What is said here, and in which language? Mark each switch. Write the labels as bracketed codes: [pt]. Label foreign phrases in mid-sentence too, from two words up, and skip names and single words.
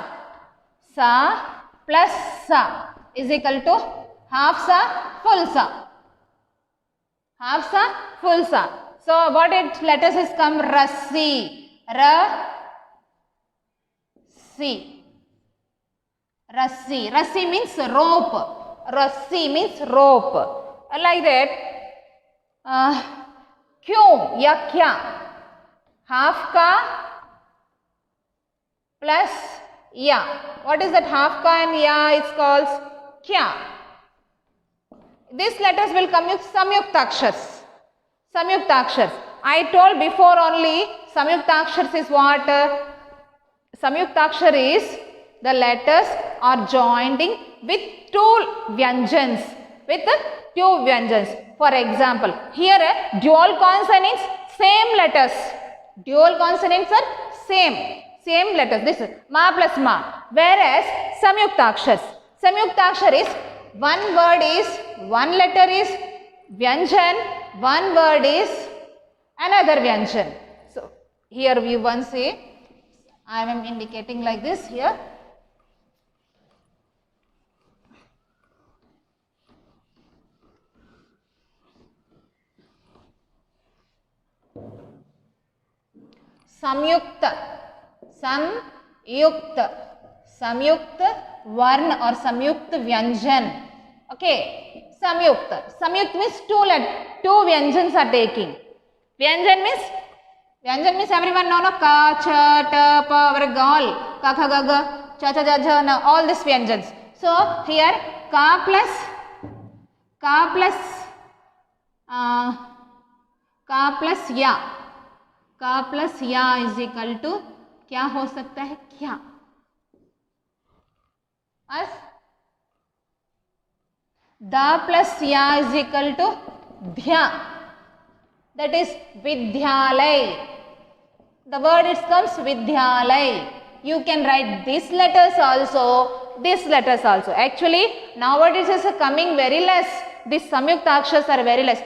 [en] Sa plus sa is equal to half sa, full sa. Half sa, full sa. So what letters is come? Rassi. Rassi. Rassi. Rassi means rope. Rassi means rope. Like that. Kyun ya kya? Half ka plus ya. What is that half ka and ya? It's called kya. These letters will come with samyuktakshars. Samyuktakshars. I told before only samyuktakshars is what? Samyuktakshar is the letters are joining with two vyanjans. With two vyanjans. For example, here dual consonants, same letters. Dual consonants are same letters. This is ma plus ma. Whereas samyuktakshars. Samyuktakshar is one word is, one letter is vyanjan, one word is another vyanjan. So here we once say, I am indicating like this here. Samyukta, samyukta varn or samyukta vyanjan. Okay, samyukta. Samyukta means two vyanjans are taking. Vyanjan means everyone know no, [hi] ka, cha, ta, pa, all, ka, kha, ga, ga, cha, cha, ja, ja, na, [en] all these vyanjans. So here ka plus ya. ka plus ya is equal to [hi] क्या हो सकता है? क्या? बस [en] da plus ya is equal to dhya. That is Vidyalay. The word it comes Vidyalay. You can write these letters also, these letters also. Actually, nowadays is coming very less. These samyuktakshars are very less.